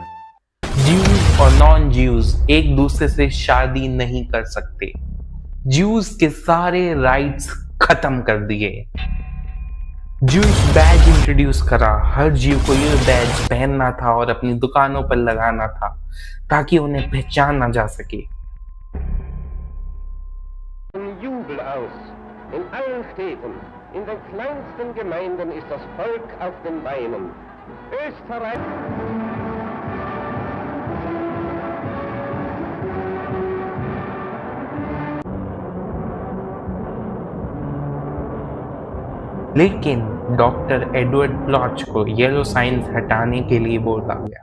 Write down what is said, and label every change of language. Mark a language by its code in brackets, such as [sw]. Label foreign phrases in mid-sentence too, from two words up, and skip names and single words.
[hi] ज्यूज और [en] non Jews [hi] एक दूसरे से शादी नहीं कर सकते। ज्यूज के सारे राइट्स खत्म कर दिए। [en] Jews badge introduce [hi] करा। हर जीव को ये बैज पहनना था और अपनी दुकानों पर लगाना था ताकि उन्हें पहचाना जा सके। [de] Jubel aus. In allen Städten, in den kleinsten Gemeinden ist das Volk auf den Beinen. Österreich. [hi] लेकिन डॉक्टर एडवर्ड ब्लॉच को [en] yellow science [hi] हटाने के लिए बोला गया।